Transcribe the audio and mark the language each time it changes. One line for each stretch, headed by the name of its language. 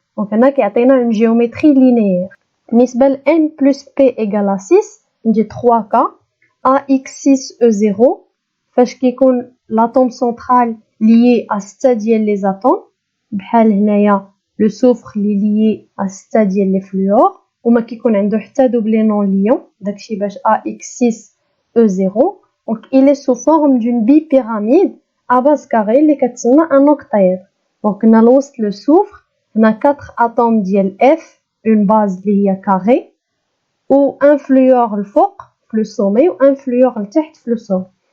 French: Donc, on a une géométrie linéaire.
Arabic: بالنسبة ل
French: n plus p égale à 6, on dit 3 cas. AX6E0, فاش كيكون l'atome central lié à 6 ديال les atomes. بحال هنايا le soufre اللي lié à 6 ديال les fluor.
Arabic: وما كيكون عنده حتى doublé non liant. داكشي باش AX6E0.
French: Donc, il est sous forme d'une bipyramide à base carrée
Arabic: اللي كتسمى
French: un octaèdre. Donc, on a l'ost le soufre, on a 4 atomes ديال F, une base اللي هي carrée, ou un fluor le فوق le sommet, ou un fluor le تحت le sommet.